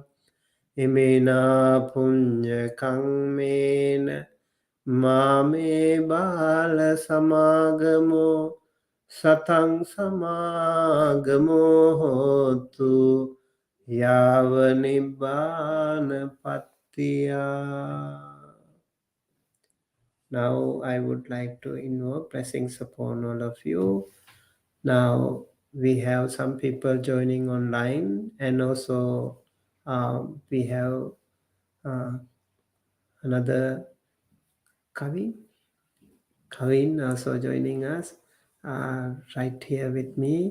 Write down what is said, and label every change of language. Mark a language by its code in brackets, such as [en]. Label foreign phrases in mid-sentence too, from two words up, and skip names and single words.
[pi] Imina punya kangmena mame bala samagamo satang samagamo hotu yava nibbana pattiya. [en] Now I would like to invoke blessings upon all of you. Now we have some people joining online, and also we have another Kavin also joining us right here with me.